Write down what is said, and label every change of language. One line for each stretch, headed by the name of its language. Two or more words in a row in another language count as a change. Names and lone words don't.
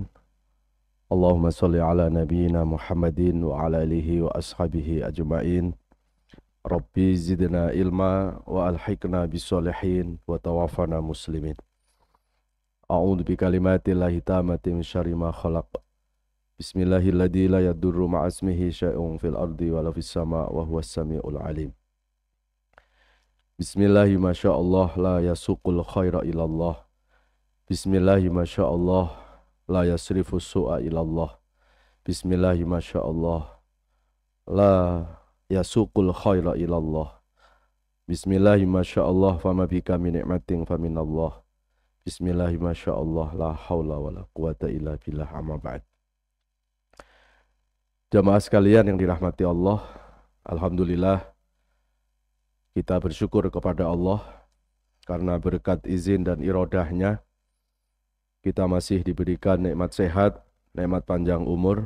Arabic: اللهم صل على نبينا محمد وعلى آله وأصحابه أجمعين. رب زدنا علما وألحقنا بالصالحين وتوفنا مسلمين. أعوذ بكلمات الله التامات من شر ما خلق. بسم الله الذي لا يضر مع اسمه شيء في الأرض ولا في السماء وهو السميع العليم. بسم الله ما شاء الله لا يسوق الخير إلا الله. بسم الله ما شاء الله لا يصرف السوء إلا الله. بسم الله ما شاء الله لا يسوق الخير إلا الله. بسم الله ما شاء الله فما بكم من نعمة فمن الله. بسم الله ما شاء الله لا حول ولا قوة إلا بالله أما بعد.
Indonesian: Jamaah sekalian yang dirahmati Allah, alhamdulillah kita bersyukur kepada Allah karena berkat izin dan iradahnya kita masih diberikan nikmat sehat, nikmat panjang umur.